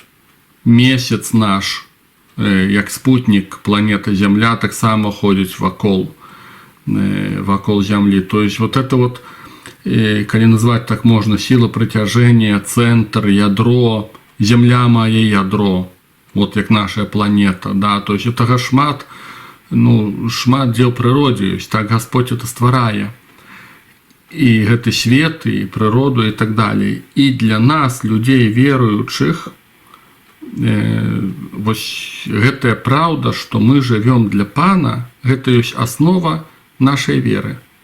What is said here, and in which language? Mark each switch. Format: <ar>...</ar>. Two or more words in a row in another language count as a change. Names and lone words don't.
<be>Месяц наш, як спутнік планеты Зямля, таксама ходзіць вакол Зямлі.</be> <ru>То есть это</ru> <be>калі назваць так можна, сіла прыцяжэння, цэнтр, ядро, Зямля мае ядро. Як наша планета,</be> <ru>то есть</ru> <be>гэтага шмат дзе ў прыродзе ёсць,</be> <ru>так Господь это стварае.</ru> <be>І гэты свет, і прыроду, і так далей. І для нас, людзей веруючых, вось гэтая праўда, што мы жывём для Пана, гэта ёсць аснова нашай веры.</be>